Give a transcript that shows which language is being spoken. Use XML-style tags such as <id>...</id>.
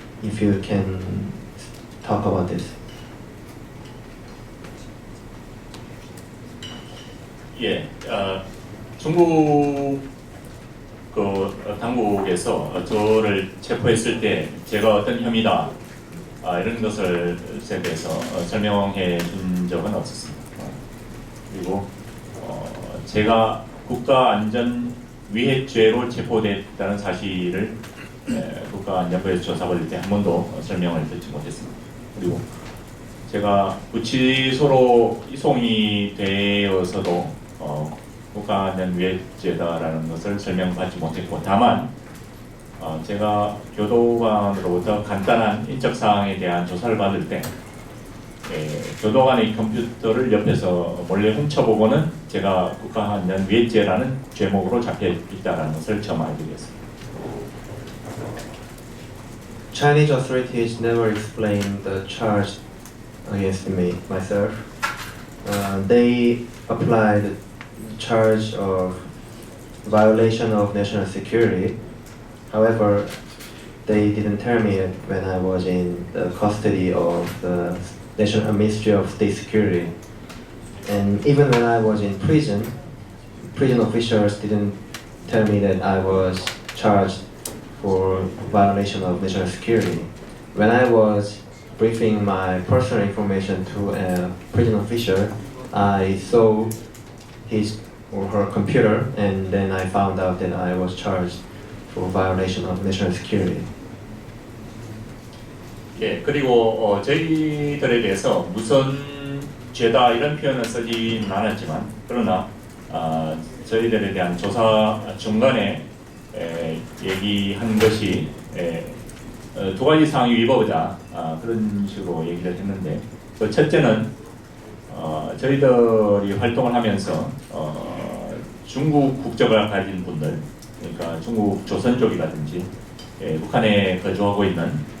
<en>If you can talk about this.</en> <ko>예, 중국 당국에서 저를 체포했을 때 제가 어떤 혐의다 이런 것을 대해서 설명해 준 적은 없었습니다. 그리고 제가 국가안전위해죄로 체포됐다는 사실을 국가안전부에서 조사 받을 때 한 번도 설명을 듣지 못했습니다. 그리고 제가 구치소로 이송이 되어서도 국가안전 위해죄다라는 것을 설명받지 못했고, 다만 제가 교도관으로부터 간단한 인적 사항에 대한 조사를 받을 때 교도관의 컴퓨터를 옆에서 몰래 훔쳐보고는 제가 국가안전 위해죄라는 죄목으로 잡혀 있다라는 것을 처음 알게 됐습니다.</ko> <en>Chinese authorities never explained the charge against myself. They applied the charge of violation of national security. However, they didn't tell me it when I was in the custody of the National Ministry of State Security. And even when I was in prison officials didn't tell me that I was charged for violation of national security. When I was briefing my personal information to a prison official, I saw his or her computer, and then I found out that I was charged for violation of national security.</en> <ko>예, 그리고 저희들에 대해서 무슨 죄다 이런 표현을 쓰진 않았지만, 그러나 저희들에 대한 조사 중간에 얘기한 것이 두 가지 사항이 위법이다, 그런 식으로 얘기를 했는데, 그 첫째는 저희들이 활동을 하면서 중국 국적을 가진 분들, 그러니까 중국 조선 쪽이라든지 북한에 거주하고 있는</ko>